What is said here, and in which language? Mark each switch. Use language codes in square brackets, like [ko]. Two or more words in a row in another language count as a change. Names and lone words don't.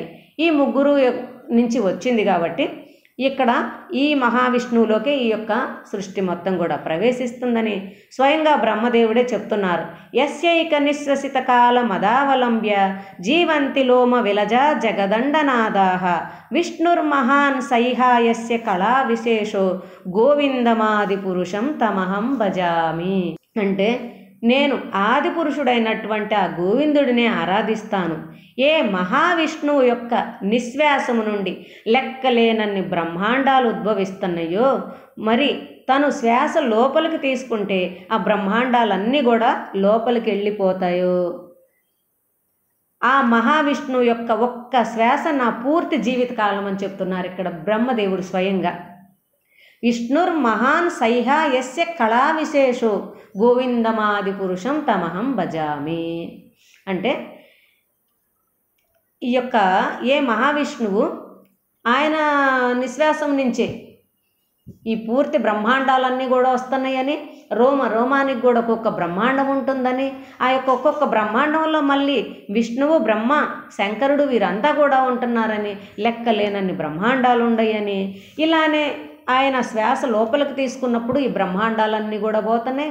[te] ఈ 3 నుంచి వచ్చింది కాబట్టి ఇక్కడ ఈ మహావిష్ణువులోకి ఈ యొక్క సృష్టి మొత్తం కూడా ప్రవేశిస్తుందని స్వయంగా బ్రహ్మదేవుడే చెప్తున్నారు. [sa] యస్యైక నిశ్వసిత కాల మదావలంబ్య జీవంతి లోమ విలజా జగదండనాదాహ విష్ణుర్మహాన్ సైహాయస్య కళా విశేషో గోవిందమాది పురుషం తమహం భజామి. [te] అంటే నేను ఆది పురుషుడైనటువంటి ఆ గోవిందుడినే ఆరాధిస్తాను. ఏ మహావిష్ణువు యొక్క నిశ్వాసము నుండి లెక్కలేనన్ని బ్రహ్మాండాలు ఉద్భవిస్తున్నాయో, మరి తను శ్వాస లోపలికి తీసుకుంటే ఆ బ్రహ్మాండాలన్నీ కూడా లోపలికి వెళ్ళిపోతాయో. ఆ మహావిష్ణువు యొక్క ఒక్క శ్వాస నా పూర్తి జీవితకాలం అని చెప్తున్నారు ఇక్కడ బ్రహ్మదేవుడు స్వయంగా. [sa] విష్ణుర్ మహాన్ సైహ యస్య కళా విశేషో గోవిందమాది పురుషం తమహం భజామి. [te] అంటే ఈ యొక్క ఏ మహావిష్ణువు ఆయన నిశ్వాసం నుంచే ఈ పూర్తి బ్రహ్మాండాలన్నీ కూడా వస్తున్నాయని, రోమానికి కూడా ఒక్కొక్క బ్రహ్మాండం ఉంటుందని, ఆ యొక్క ఒక్కొక్క బ్రహ్మాండంలో మళ్ళీ విష్ణువు, బ్రహ్మ, శంకరుడు వీరంతా కూడా ఉంటున్నారని, లెక్కలేనన్ని బ్రహ్మాండాలు ఉండయని, ఇలానే ఆయన శ్వాస లోపలికి తీసుకున్నప్పుడు ఈ బ్రహ్మాండాలన్నీ కూడా పోతున్నాయి.